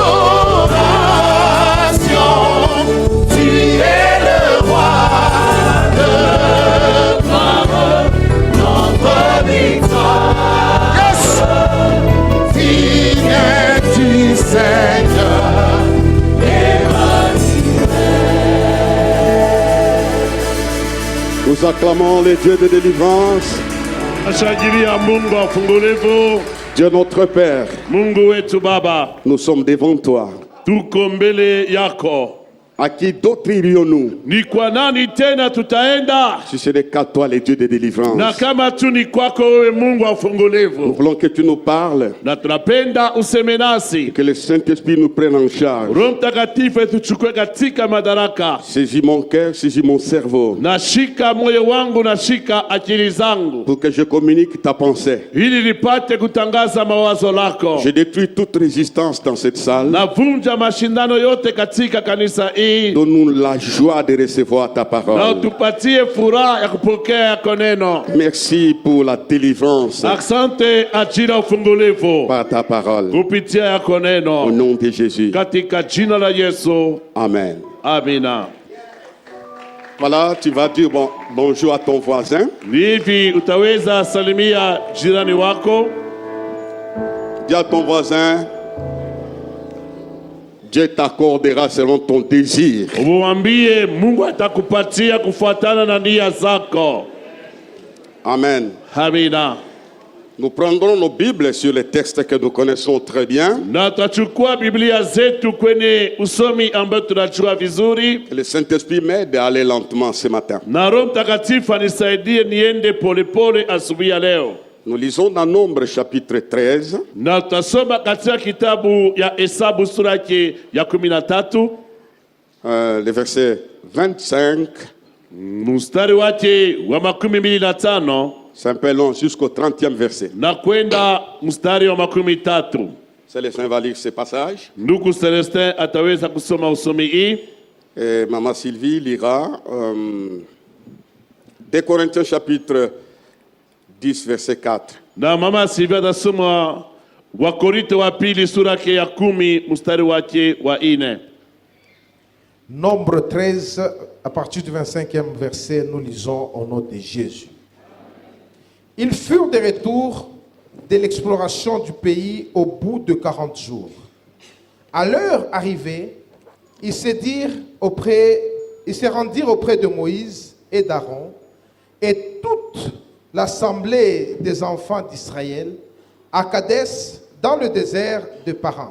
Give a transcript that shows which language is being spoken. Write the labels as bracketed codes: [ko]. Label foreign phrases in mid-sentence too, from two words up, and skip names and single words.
[fr] Tu es le roi de gloire, notre victoire. [en] Yes! [fr] Digne du Seigneur, Emmanuel. Nous acclamons les dieux de délivrance. [sw] Nashangilia Mungu afungulivu, [fr] Dieu notre Père, [sw] Mungu wetu Baba, [fr] nous sommes devant toi. [sw] tuko mbele yako. [fr] À qui d'autre irions-nous [sw] Ni kwa nani tena tutaenda? [fr] si ce n'est qu'à toi, les dieux de délivrance? [sw] Na kama tu ni kwako wewe Mungu [fr] Nous [sw] afungulivu. [fr] voulons que tu nous parles, [sw] Na tunapenda useme nasi. [fr] que le Saint-Esprit nous prenne en charge. [sw] Roho Mtakatifu tuchukue katika madaraka. [fr] Saisis mon cœur, saisis mon cerveau, [sw] Nashika moyo wangu, nashika akili zangu, [fr] pour que je communique ta pensée. [sw] ili nipate kutangaza mawazo lako. [fr] Je détruis toute résistance dans cette salle. [sw] Navunja mashindano yote katika kanisa hii. [fr] Donne-nous la joie de recevoir ta [sw] Na [fr] parole. [sw] utupatie furaha ya kupokea yako neno. [fr] Merci pour la délivrance [sw] Asante ajili ya ufungulivu [fr] par ta parole. [sw] kupitia yako [fr] Au [sw] neno, [fr] nom de Jésus. [sw] katika jina la Yesu, [fr] Amen. [sw] amina. [fr] Voilà, tu vas dire bonjour à ton voisin. [sw] Hivi utaweza salimia jirani wako, [fr] Dis à ton voisin, Dieu t'accordera selon ton désir. [sw] umwambie Mungu atakupatia kufuatana na nia zako. [fr] Amen. [sw] Amina. [fr] Nous prendrons nos Bibles sur les textes que nous connaissons très bien. [sw] Na tutachukua Biblia zetu kwenye usomi ambao tunajua vizuri, [fr] Et le Saint-Esprit m'aide à aller lentement ce matin. [sw] na Roho Mtakatifu anisaidie niende polepole asubuhi ya leo. [fr] Nous lisons dans Nombre chapitre 13, [sw] Na tutasoma katika kitabu ya Hesabu sura yake ya 13 [fr] le verset 25, [sw] mstari wake wa 25 [fr] c'est un peu long, jusqu'au 30e verset. [sw] na kwenda mstari wa 13. [fr] Célestin va lire ce passage. [sw] Ndugu Celestin ataweza kusoma usomi hii. [fr] Et Maman Sylvie lira 2 Corinthiens chapitre 10, verset 4. [sw] Na mama Silvia atasoma Wakorintho wa pili sura yake ya 10 mstari wake wa 4. [fr] Nombre 13, à partir du 25e verset, nous lisons au nom de Jésus. Ils furent de retour de l'exploration du pays au bout de 40 jours. À leur arrivée, ils se rendirent auprès de Moïse et d'Aaron et toute l'assemblée des enfants d'Israël à Kadès, dans le désert de Paran.